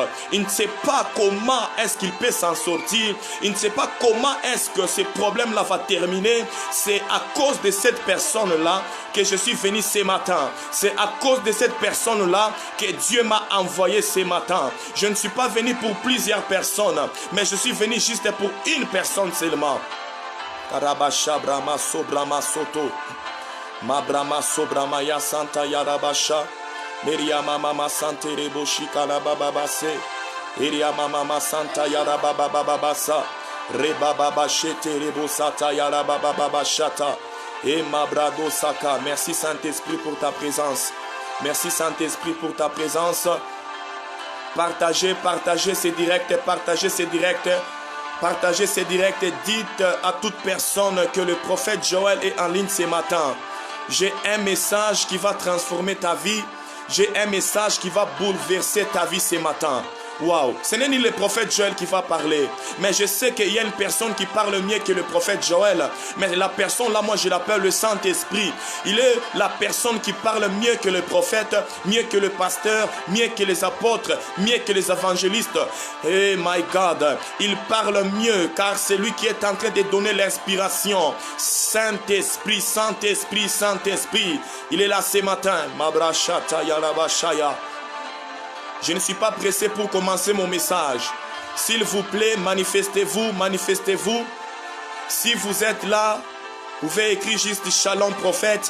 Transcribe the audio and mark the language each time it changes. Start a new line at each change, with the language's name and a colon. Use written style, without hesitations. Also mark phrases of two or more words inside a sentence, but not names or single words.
French: Il ne sait pas comment est-ce qu'il peut s'en sortir, il ne sait pas comment est-ce que ce problème-là va terminer. C'est à cause de cette personne-là que je suis venu ce matin. C'est à cause de cette personne-là que Dieu m'a envoyé ce matin. Je ne suis pas venu pour plusieurs personnes, mais je suis venu juste pour une personne seulement. Karabasha Brahma Sobrama Soto. Ma Brahma Sobrama Ya Santa Yarabasha. Meria Mama Sante Reboshi Kalababase. Eria Mama Santa Yarabababasa. Rebababashete Rebosata Yarabababashata. Et ma Brado Saka. Merci Saint-Esprit pour ta présence. Merci Saint-Esprit pour ta présence. Partagez ces directs, dites à toute personne que le prophète Joël est en ligne ce matin. J'ai un message qui va transformer ta vie, j'ai un message qui va bouleverser ta vie ce matin. Waouh, ce n'est ni le prophète Joël qui va parler, mais je sais qu'il y a une personne qui parle mieux que le prophète Joël. Mais la personne là, moi je l'appelle le Saint-Esprit. Il est la personne qui parle mieux que le prophète, mieux que le pasteur, mieux que les apôtres, mieux que les évangélistes.
English: Eh my God,
French: il parle mieux car c'est lui qui est en train de donner l'inspiration. Saint-Esprit, il est là ce matin. Mabrashata Yarabashaya. Je ne suis pas pressé pour commencer mon message. S'il vous plaît, manifestez-vous. Si vous êtes là, vous pouvez écrire juste Shalom prophète.